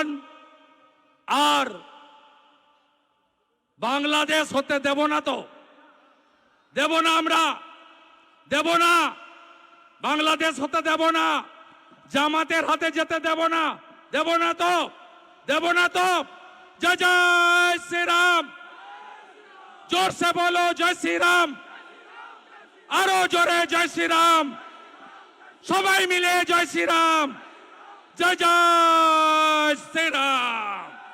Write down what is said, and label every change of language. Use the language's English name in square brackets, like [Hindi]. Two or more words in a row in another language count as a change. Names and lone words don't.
[Bangla] আর বাংলাদেশ হতে দেব না তো, দেব না, আমরা দেব না। বাংলাদেশ হতে দেব না, জামাতের হাতে যেতে দেব না, দেব না তো, দেব না তো। জয় জয় শ্রীরাম। [Hindi] जोर से बोलो जय श्री राम। [Bangla] আরো জোরে জয় শ্রী রাম। সবাই মিলে জয় শ্রী রাম। [Hindi] जय जय श्री राम।